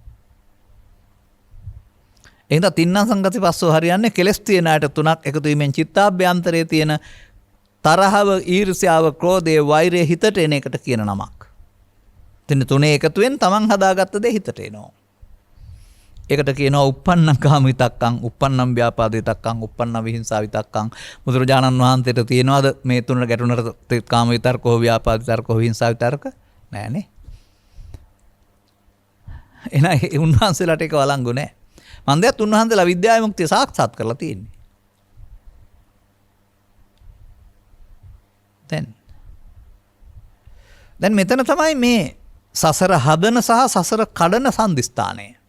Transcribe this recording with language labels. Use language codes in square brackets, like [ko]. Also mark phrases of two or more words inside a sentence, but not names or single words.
[si] එහෙනම් [pi] තින්නම් සංගති පස්සෝ [si] හරියන්නේ කෙලස් තියෙන අයට තුනක් එකතු වීමෙන් චිත්තාභ්‍යන්තරයේ තියෙන තරහව, ඊර්ෂ්‍යාව, ක්‍රෝධය, වෛරය හිතට එන එකට කියන නමක්. තින්න තුනේ එකතුවෙන් තමන් හදාගත්ත දේ හිතට එනවා. ඒකට කියනවා [pi] uppannam kama vitakkam, uppannam vyapada vitakkam, uppannam vihinsa vitakkam. [si] බුදුරජාණන් වහන්සේට තියෙනවද මේ තුනට ගැටුණට [pi] කාම විතර්කෝ, ව්‍යාපාද විතර්කෝ, විහිංසා විතර්ක? [si] නෑනේ. එන උන්වහන්සේලාට ඒක වළංගු නෑ. මන් දැත් උන්වහන්සේලා විද්‍යා විමුක්තිය සාක්ෂාත් කරලා තියෙන්නේ. දැන් මෙතන තමයි මේ සසර හදන සහ සසර කඩන සම්දිස්ථානය.